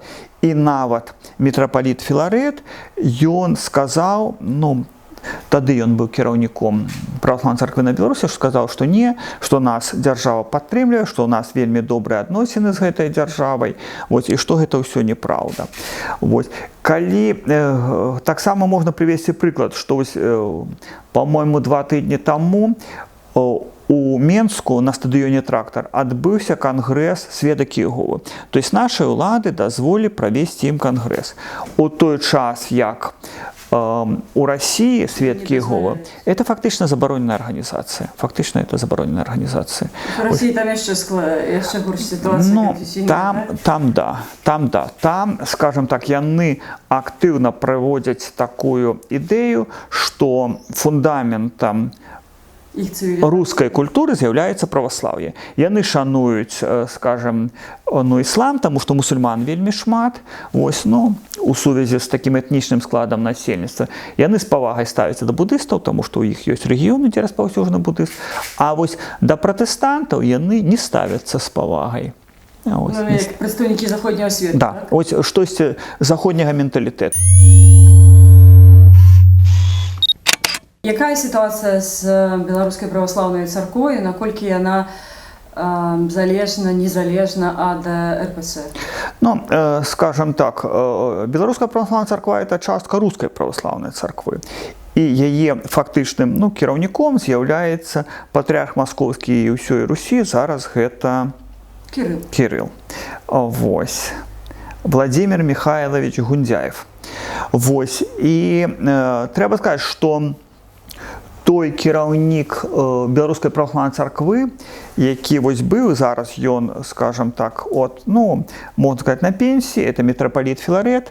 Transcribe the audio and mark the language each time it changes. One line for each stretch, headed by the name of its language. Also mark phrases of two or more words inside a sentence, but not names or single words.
Belarusian: І нават мітрапаліт Філарэт, ён сказаў, тады ён быў кіраўніком праваслаўнай царквы на Беларусі, сказаў, што не, што нас дзяржава падтрымлівае, што ў нас вельмі добрыя адносіны з гэтай дзяржавай, і што гэта ўсё неправда. Калі таксама можна прывесці прыклад, што па-мойму 2 тыдні таму у Менску на стадыёне «Трактар» адбыўся кангрэс сведак Іеговы.
Russian: То есть наши
Belarusian: ўлады дазволілі правесці ім кангрэс. У той час, як
Russian: у России сведки Иеговы, это фактично забороненная организация. Фактично это забороненная организация. В России там еще горше ситуация. Ну, там, скажем так, яны активно проводят такую идею, что фундаментом
Belarusian: рускай культуры з'яўляецца праваслаўе. Яны шануюць, скажем, іслам, таму што мусульман вельмі шмат, у сувязі з такім этнічным складам насельніцтва. Яны з павагай ставяцца да будыстаў, таму што ў іх ёсць рэгіёны, дзе распаўсюджаны будызм, а да пратэстантаў яны не ставяцца з павагай. Як прадстаўнікі заходняга свету. Да, штосьці заходняга менталітэту.
Russian: Якая ситуация с Белорусской православной церковью, наколькі она
Belarusian: залежна, незалежна
Russian: от РПЦ? Ну, скажем так, Белорусская православная церква – это частка русской православной церквы.
Belarusian: І яе фактычным кіраўніком з'яўляецца патрыарх Маскоўскі і ўсёй Русі, зараз гэта Кірыл. Владимир Михайлович Гундзяев. І трэба сказаць, што той кіраўнік Беларускай праваслаўнай царквы, які быў, зараз ён, скажем так, можна сказаць, на пенсіі, это мітрапаліт Філарет.